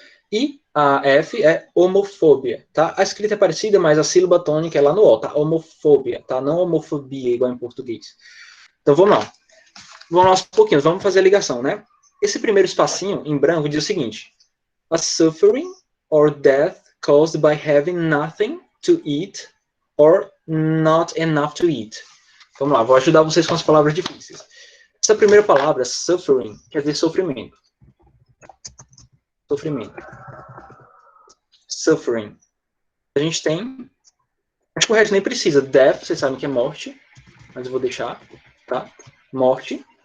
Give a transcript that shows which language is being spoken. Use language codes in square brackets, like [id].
[pt] E a F é homofobia, tá? A escrita é parecida, mas a sílaba tônica é lá no O, tá? Homofobia, tá? Não homofobia, igual em português. Então, vamos lá. Vamos lá aos pouquinhos, vamos fazer a ligação, né? Esse primeiro espacinho, em branco, diz o seguinte. [en] A suffering or death caused by having nothing to eat or not enough to eat. [pt] Vamos lá, vou ajudar vocês com as palavras difíceis. Essa primeira palavra, suffering, quer dizer sofrimento. Sofrimento. Suffering. A gente tem, acho que o resto nem precisa. Death, vocês sabem que é morte, mas eu vou deixar, tá? Morte.